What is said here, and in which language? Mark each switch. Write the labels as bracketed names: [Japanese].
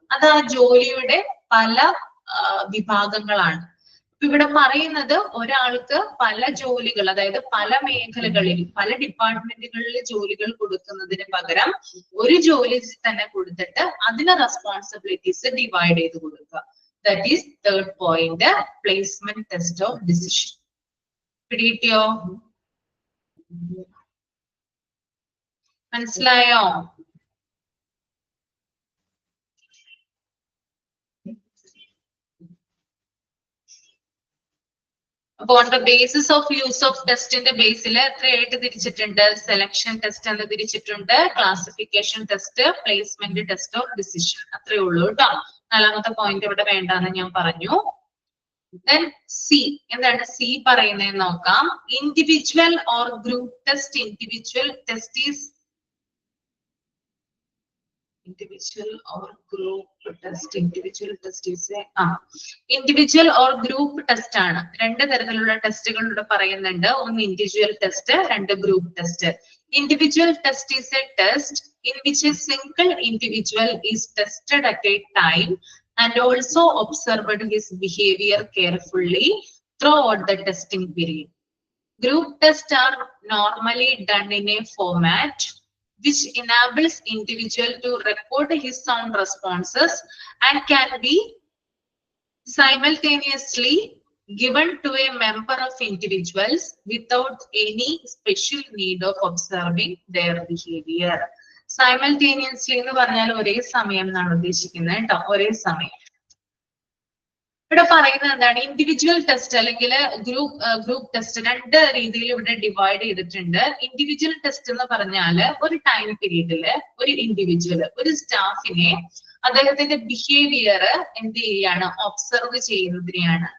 [Malayalam] അത് ആ ജോലിയുടെ പല വിഭാഗങ്ങളാണ്. ഇവിടെ പറയുന്നത് ഒരാൾക്ക് പല ജോലികൾ, അതായത് പല മേഖലകളിൽ പല ഡിപ്പാർട്ട്മെന്റുകളിൽ ജോലികൾ കൊടുക്കുന്നതിന് പകരം ഒരു ജോലി തന്നെ കൊടുത്തിട്ട് അതിന് റെസ്പോൺസിബിലിറ്റീസ് ഡിവൈഡ് ചെയ്ത് കൊടുക്കുക. [English] That is third point, placement test of decision. [Malayalam] പിടികിട്ടിയോ? മനസ്സിലായോ? അപ്പൊ [English] on the basis of use of [Malayalam] ടെസ്റ്റിന്റെ ബേസിൽ എത്രയായിട്ട് തിരിച്ചിട്ടുണ്ട്? സെലക്ഷൻ ടെസ്റ്റ് എന്ന് തിരിച്ചിട്ടുണ്ട്, classification test, [English] Placement test of decision. [Malayalam] അത്രേ ഉള്ളൂ കേട്ടോ. നാലാമത്തെ പോയിന്റ് ഇവിടെ വേണ്ടെന്ന് ഞാൻ പറഞ്ഞു. [English] Then C, [Malayalam] എന്താണ് C പറയുന്നതെന്ന് നോക്കാം. [English] Individual or group test. Individual test is individual or group test. Individual test is individual or group test [Malayalam] ആണ്. രണ്ട് തരത്തിലുള്ള ടെസ്റ്റുകൾ ഇവിടെ പറയുന്നുണ്ട്. ഒന്ന് ഇൻഡിവിജ്വൽ ടെസ്റ്റ്, രണ്ട് group test. [English] Individual test is a test in which a single individual is tested at a time and also observed his behavior carefully throughout the testing period. Group tests are normally done in a format which enables individual to record his own responses and can be simultaneously given to a member of individuals without any special need of observing their behavior. [Malayalam] Simultaneously എന്ന് പറഞ്ഞാൽ ഒരേ സമയം എന്നാണ് ഉദ്ദേശിക്കുന്നത് കേട്ടോ, ഒരേ സമയം. ഇവിടെ പറയുന്നത് എന്താണ്, ഇൻഡിവിജ്വൽ ടെസ്റ്റ് അല്ലെങ്കിൽ ഗ്രൂപ്പ് ടെസ്റ്റ് രണ്ട് രീതിയിൽ ഇവിടെ ഡിവൈഡ് ചെയ്തിട്ടുണ്ട്. ഇൻഡിവിജ്വൽ ടെസ്റ്റ് എന്ന് പറഞ്ഞാല് ഒരു ടൈം പീരീഡില് ഒരു ഇൻഡിവിജ്വൽ ഒരു സ്റ്റാഫിനെ അദ്ദേഹത്തിന്റെ ബിഹേവിയർ എന്ത് ചെയ്യാണ്, ഒബ്സർവ് ചെയ്യുന്നതിനെയാണ്.